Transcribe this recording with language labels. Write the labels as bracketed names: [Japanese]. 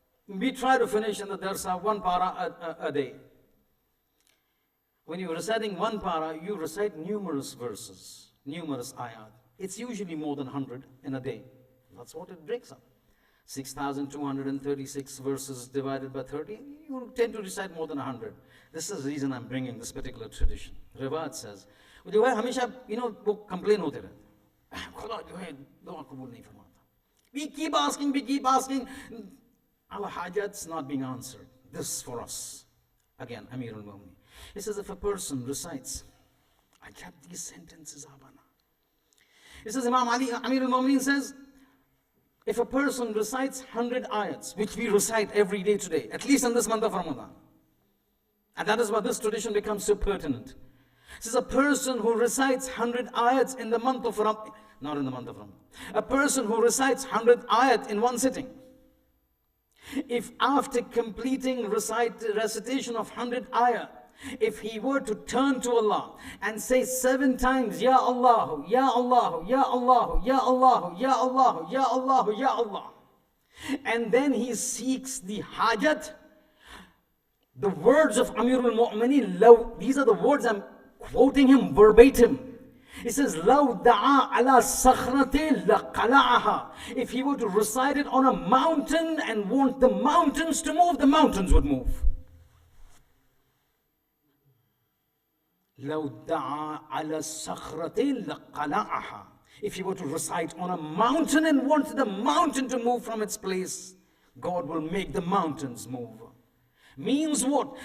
[English] we try to finish in the darsa one para a day. When you're reciting one para, you recite numerous verses, numerous ayat. It's usually more than 100 in a day. That's what it breaks up. 6,236 verses divided by 30, you tend to recite more than 100. This is the reason I'm bringing this particular tradition. Riwayat says, [Urdu] جو ہے ہمیشہ وہ complain ہوتے رہتے خدا جو ہے دعا قبول نہیں فرماتا. [English] We keep asking. Our hajats not being answered. This for us. Again, Amir al-Mu'minin. He says if a person recites, I kept these sentences, Abana. He says, Imam Ali, Amir al-Mu'minin says, if a person recites 100 ayats, which we recite every day today, at least in this month of Ramadan, and that is why this tradition becomes so pertinent. This is a person who recites 100 ayats in the month of Ramadan, not in the month of Ramadan. A person who recites 100 ayat in one sitting. If after completing recitation of 100 ayat, if he were to turn to Allah and say 7 times, Ya Allah, Ya Allah, Ya Allah, Ya Allah, Ya Allah, Ya Allah, Ya Allah, and then he seeks the hajat, the words of Amir al-Mu'minin, these are the words I'm quoting him verbatim. He says, [Arabic] لَوْ دَعَا عَلَى صَخْرَةٍ لَقَلَعَهَا. [English] If he were to recite it on a mountain and want the mountains to move, the mountains would move. [Arabic] لَوْ دَعَا عَلَى صَخْرَةٍ لَقَلَعَهَا. [English] If he were to recite on a mountain and want the mountain to move from its place, God will make the mountains move. Means what?